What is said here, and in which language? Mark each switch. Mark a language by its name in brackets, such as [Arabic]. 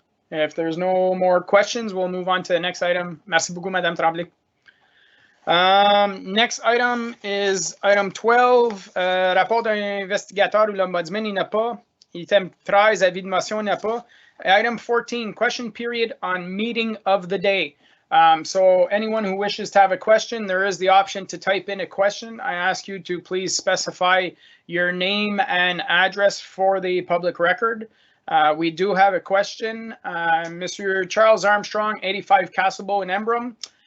[English] If there's no more questions, we'll move on to the next item. [French] Merci beaucoup, Madame Tremblay. [English] Next item is item 12, [French] rapport d'un investigateur ou l'ombudsman, il n'a pas. Item 13, avis de motion, il n'a pas. [English] Item 14, question period on meeting of the day. So anyone who wishes to have a question, there is the option to type in a question. I ask you to please specify your name and address for the public record. We do have a question. Mr. Charles Armstrong, 85 Castlebow in Embrum.